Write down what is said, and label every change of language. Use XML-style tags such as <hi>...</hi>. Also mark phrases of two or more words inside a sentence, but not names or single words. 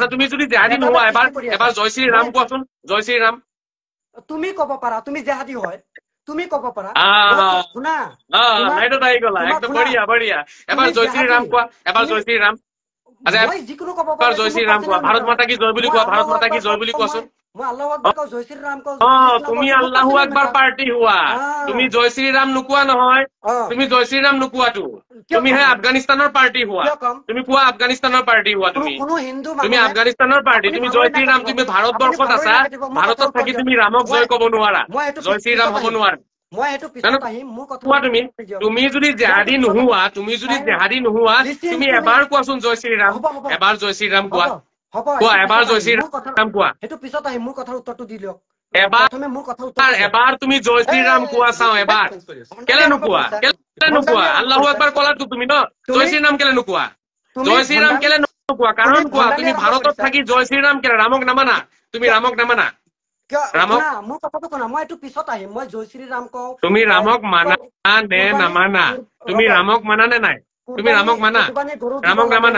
<as>আচ্ছা তুমি যদি জেহাদী নোহোৱা এবাৰ জয় শ্ৰী ৰাম কোৱাচোন জয় শ্ৰী ৰাম তুমি কব পাৰা তুমি জেহাদী হয় তুমি কব পাৰা শুনা লাইটত আহি গলা</as> <hi>एकदम बढ़िया बढ़िया</hi> <as>এবাৰ জয় শ্ৰী ৰাম কোৱা এবাৰ জয় শ্ৰী ৰাম আচ্ছা মই যিকোনো কব এবাৰ জয় শ্ৰী ৰাম কোৱা</as> <hi>भारत माता की जय</hi> <as>বুলি কোৱা</as> <hi>भारत माता की जय</hi> <as>বুলি কোৱাচোন মই</as> <ar>الله أكبر</ar> <as>কও জয় শ্ৰী ৰাম কও তুমি</as> <ar>الله أكبر</ar> <as>পাৰ্টি হোৱা তুমি জয় শ্ৰী ৰাম নোকোৱা নহয় তুমি জয় শ্ৰী ৰাম নোকোৱাটো তুমি হে আফগানিস্তানৰ পাৰ্টি হোৱা তুমি কোৱা আফগানিস্তানৰ পাৰ্টি হোৱা তুমি আফগানিস্তানৰ পাৰ্টি তুমি জয় শ্ৰী ৰাম তুমি ভাৰতবৰ্ষত আছা ভাৰতত থাকি তুমি ৰামক জয় কব নোৱাৰা জয় শ্ৰী ৰাম হব নোৱাৰা তুমি যদি জেহাদী নোহোৱা তুমি এবাৰ কোৱাচোন জয় শ্ৰী ৰাম এবাৰ জয় শ্ৰী ৰাম কোৱা কোৱা এবাৰ জয় শ্ৰী ৰাম কোৱা সেইটো পিছত আহিম মোৰ কথাৰ উত্তৰটো দি দিয়ক এবাৰ তুমি জয় শ্ৰী ৰাম কোৱা চাওঁ এবাৰ কেলে নোকোৱা</as> <ar>الله أكبر</ar> <as>কলাটো তুমি ন জয় শ্ৰী ৰাম কেলে নোকোৱা জয় শ্ৰী ৰাম কেলে নোকোৱা কাৰণ কোৱা তুমি ভাৰতত থাকি জয় শ্ৰী ৰাম কেলে ৰামক নামানা তুমি ৰামক নামানা মোৰ কথাটো শুনা মই এইটো পিছত আহিম মই জয় শ্ৰী ৰাম কওঁ তুমি ৰামক মানা নে নামানা তুমি ৰামক মানা নে নাই তুমি ৰামক মানা ৰামক নামানা</as>